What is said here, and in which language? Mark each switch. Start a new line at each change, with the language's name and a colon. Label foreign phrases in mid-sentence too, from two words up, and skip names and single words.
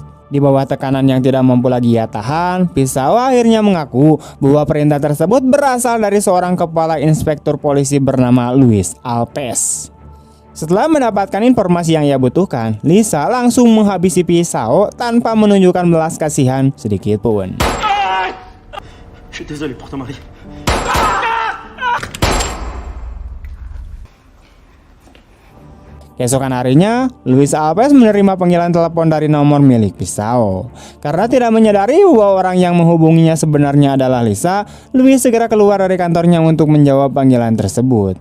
Indonesian: Di bawah tekanan yang tidak mampu lagi ia tahan, Piesao akhirnya mengaku bahwa perintah tersebut berasal dari seorang kepala inspektur polisi bernama Luis Alves. Setelah mendapatkan informasi yang ia butuhkan, Lisa langsung menghabisi pisau tanpa menunjukkan belas kasihan sedikit pun.
French: Je suis désolé pour ton mari.
Indonesian: Keesokan harinya, Luis Alves menerima panggilan telepon dari nomor milik pisau. Karena tidak menyadari bahwa orang yang menghubunginya sebenarnya adalah Lisa, Luis segera keluar dari kantornya untuk menjawab panggilan tersebut.